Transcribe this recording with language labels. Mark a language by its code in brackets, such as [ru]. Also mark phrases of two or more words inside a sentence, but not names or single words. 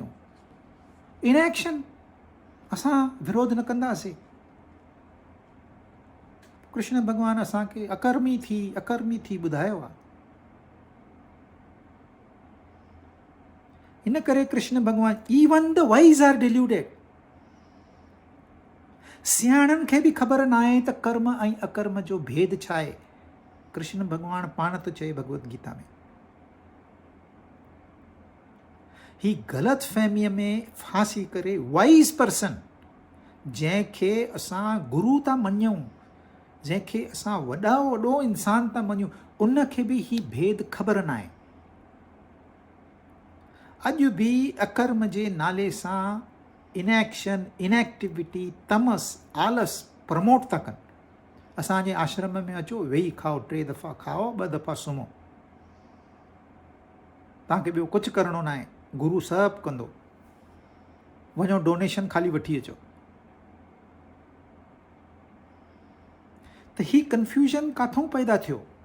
[sd] इनएक्शन, असां विरोध न कंदासीं। कृष्ण भॻवानु असांखे अकर्मी थी ॿुधायो आहे। इन करे कृष्ण भॻवानु, [en] even the wise are deluded, [sd] सियाणनि खे बि ख़बर न आहे त कर्म ऐं अकर्म जो भेद छा आहे। कृष्ण भॻवानु पाण थो चए भगवत गीता में। ही ग़लति फहमीअ में फासी करे [en] wise person, [sd] जंहिंखे असां गुरू था मञूं, जंहिंखे असां वॾो इंसान था मञूं, उनखे बि ही भेद ख़बर न आहे। अॼु बि अकर्म जे नाले सां [en] inaction, inactivity, [sd] तमस, आलस प्रमोट था कनि। असांजे आश्रम में अचो, वेही खाओ, 3 दफ़ा खाओ, 2 दफ़ा सुम्हो, तव्हांखे ॿियो कुझु करिणो न आहे, गुरू सभु कंदो। वञो डोनेशन ख़ाली वठी अचो। त ही कंफ्यूजन काथों पैदा थियो?